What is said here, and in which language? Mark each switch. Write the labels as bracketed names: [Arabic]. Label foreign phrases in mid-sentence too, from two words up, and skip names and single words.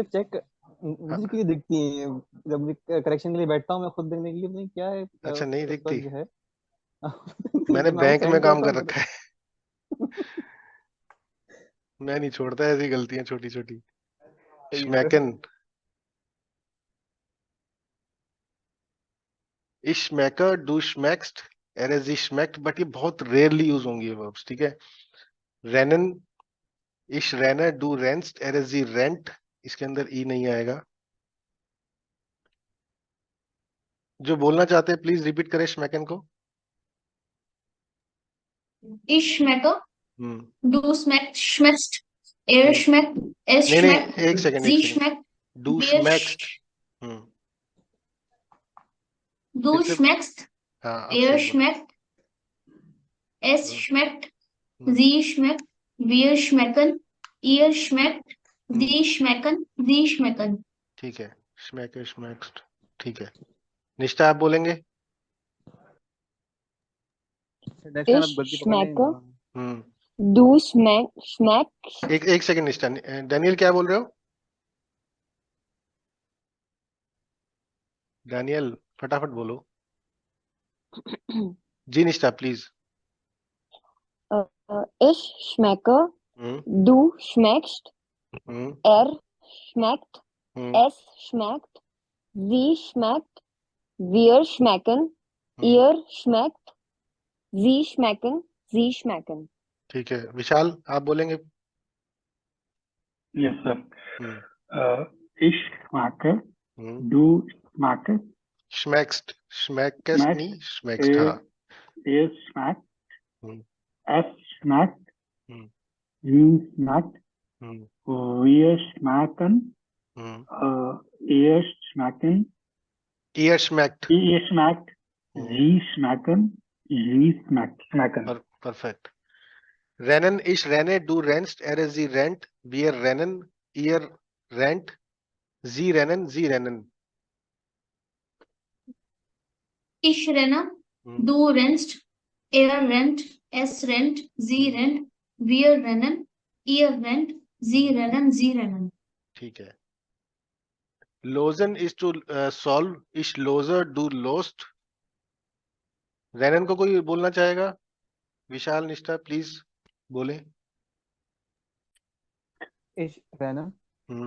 [Hindi] मैं जब चेक, मुझे चीजें दिखती हैं, जब मैं करेक्शन के लिए बैठता हूँ, मैं खुद देखने के लिए नहीं क्या है, अच्छा नहीं दिखती? जो है। मैंने जब मैं आपको बैंक में सेंड काम करता कर हूँ तो रखा है। मैं नहीं छोड़ता ऐसी गलतियां छोटी छोटी। सही है सर। [German] schmecken, ich schmecke, du schmeckst, er sie schmeckt, [Hindi] बट ये बहुत रेयरली यूज होंगी ये वर्ब्स, ठीक है। [German] rennen, ich renne, du rennst, er sie rennt, [Hindi] इसके अंदर ई नहीं आएगा। जो बोलना चाहते हैं प्लीज रिपीट करें श्मैकन को। [German] Ich schmecke, हम्म du schmeckst, schmeckst, er हम्म। schmeckt, es [Hindi] नहीं [German] schmeckt, [Hindi] नहीं, एक सेकंड एक [German] sie [Hindi] सेकंड। [German] schmeckt, डू wir श्मैक्स्ट। हम्म। du [Hindi] फिर से। [German] schmeckst, [Hindi] हाँ अब [German] er [Hindi] सही बोलो। [German] schmeckt, es हम्म schmeckt, हम्म sie schmeckt, wir schmecken, ihr schmeckt, हम्म, die schmecken, sie schmecken. [Hindi] ठीक है। [German] schmecke schmeckst, [Hindi] ठीक है। निष्ठा आप बोलेंगे? [English] next time [German] Ich [Hindi] आप गलती पकड़ लेंगे [German] schmecke, [Hindi] ना। हम्म। [German] du schmeckst, [Hindi] एक एक सेकंड निष्ठा, डैनियल क्या बोल रहे हो? डैनियल फटाफट बोलो। जी निष्ठा प्लीज। [German] ich schmecke, हम्म du schmeckst, हम्म er schmeckt, हम्म es schmeckt, sie schmeckt, wir schmecken, हम्म, ihr schmeckt, sie schmecken, sie schmecken. [Hindi] ठीक है। विशाल आप बोलेंगे? [English] Yes, sir. हम्म [German] Ich schmecke, हम्म। du schmeckst, schmeckst, schmeckest schmeckt, [Hindi] नहीं श्मैक्स्ट, हाँ। [German] er schmeckt, हम्म es schmeckt, हम्म sie schmeckt, हम्म wir schmecken, हम्म। ihr schmecken, ihr schmeckt. ihr schmeckt, हम्म, sie schmecken, sie schmecken. [Hindi] परफेक्ट। [German] rennen, ich renne, du rennst, er sie rennt, wir rennen, ihr rennt, sie rennen, sie rennen. Ich renne, du rennst, er rennt, es rennt, sie rennt, wir rennen, ihr rennt, sie rennen, sie rennen. [Hindi] ठीक है। [German] लोजन [English] is to solve, [German] ich löse, du löst. [Hindi] रेनन को कोई बोलना चाहेगा? विशाल निष्ठा प्लीज बोले। [German] ich renne, हम्म